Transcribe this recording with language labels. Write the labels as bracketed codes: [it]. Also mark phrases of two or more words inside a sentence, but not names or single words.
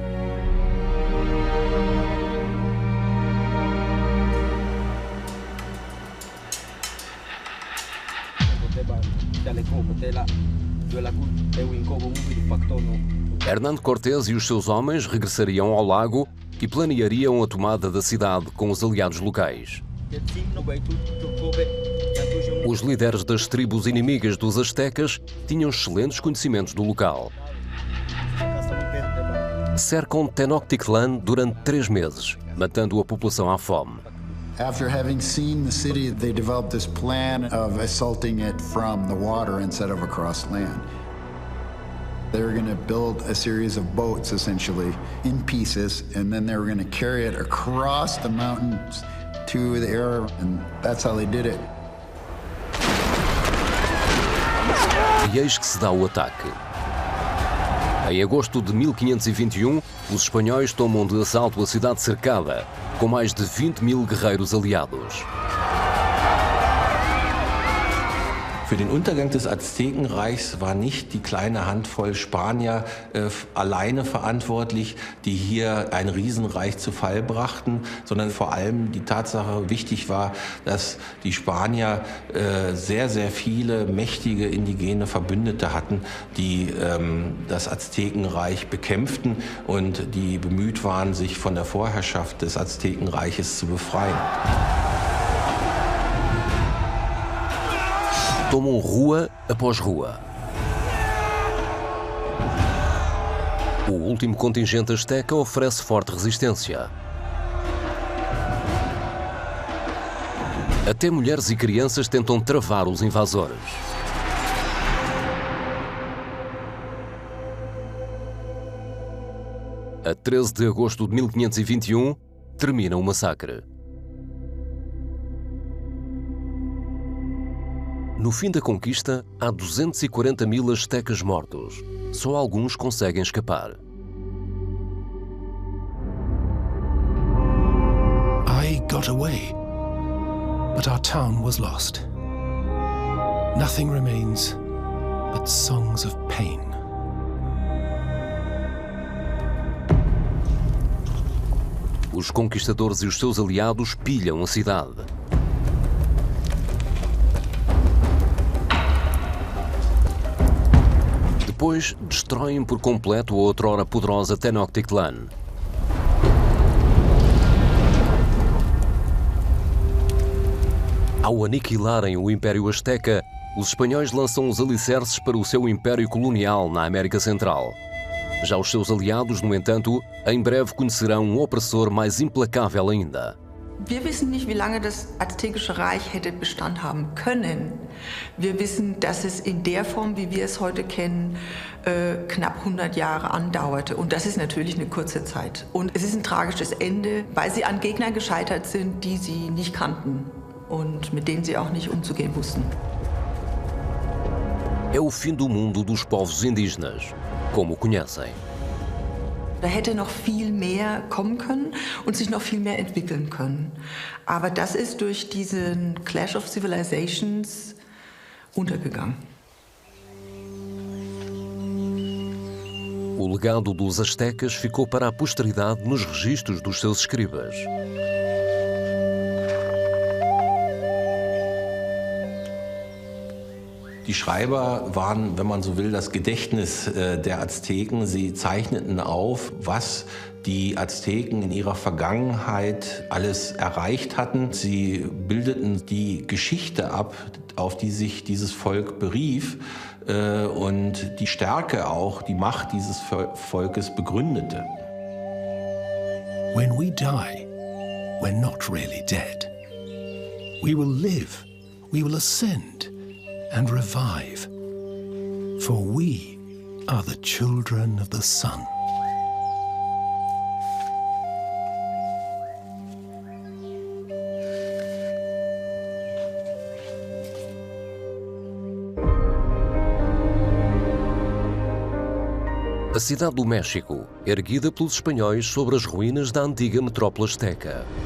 [pt] Hernán Cortés e os seus homens regressariam ao lago e planeariam a tomada da cidade com os aliados locais. Os líderes das tribos inimigas dos astecas tinham excelentes conhecimentos do local. Cercam Tenochtitlan durante 3 meses, matando a população à fome. [en] After having seen the city, they developed this plan of assaulting it from the water instead of across land. They were going to build a series of boats, essentially, in pieces, and then they were going to carry it across the mountains to the air, and that's how they did it. [pt] E eis que se dá o ataque. Em agosto de 1521, os espanhóis tomam de assalto a cidade cercada, com mais de 20.000 guerreiros aliados. [de] Für den Untergang des Aztekenreichs war nicht die kleine Handvoll Spanier alleine verantwortlich, die hier ein Riesenreich zu Fall brachten, sondern vor allem die Tatsache wichtig war, dass die Spanier sehr, sehr viele mächtige indigene Verbündete hatten, die das Aztekenreich bekämpften und die bemüht waren, sich von der Vorherrschaft des Aztekenreiches zu befreien. [pt] Tomam rua após rua. O último contingente asteca oferece forte resistência. Até mulheres e crianças tentam travar os invasores. A 13 de agosto de 1521, termina o massacre. No fim da conquista, há 240.000 astecas mortos. Só alguns conseguem escapar. [en] I got away, but our town was lost. Nothing remains but songs of pain. [pt] Os conquistadores e os seus aliados pilham a cidade. Depois, destroem por completo a outrora poderosa Tenochtitlan. Ao aniquilarem o Império Azteca, os espanhóis lançam os alicerces para o seu império colonial na América Central. Já os seus aliados, no entanto, em breve conhecerão um opressor mais implacável ainda. [de] Wir wissen nicht, wie lange das aztekische Reich hätte Bestand haben können. Wir wissen, dass es in der Form, wie wir es heute kennen, knapp 100 Jahre andauerte. Und das ist natürlich eine kurze Zeit. Und es ist ein tragisches Ende, weil sie an Gegnern gescheitert sind, die sie nicht kannten und mit denen sie auch nicht umzugehen wussten. [pt] É o fim do mundo dos povos indígenas, como o conhecem. [de] Da hätte noch viel mehr kommen können und sich noch viel mehr entwickeln können. Aber das ist durch diesen [en] Clash of Civilizations [de] untergegangen. [pt] O legado dos astecas ficou para a posteridade nos registros dos seus escribas. [de] Die Schreiber waren, wenn man so will, das Gedächtnis der Azteken. Sie zeichneten auf, was die Azteken in ihrer Vergangenheit alles erreicht hatten. Sie bildeten die Geschichte ab, auf die sich dieses Volk berief und die Stärke auch, die Macht dieses Volkes begründete. [en] When we die, we're not really dead. We will live, we will ascend and revive, for we are the children of the sun. [pt] A cidade do México, erguida pelos espanhóis sobre as ruínas da antiga metrópole azteca.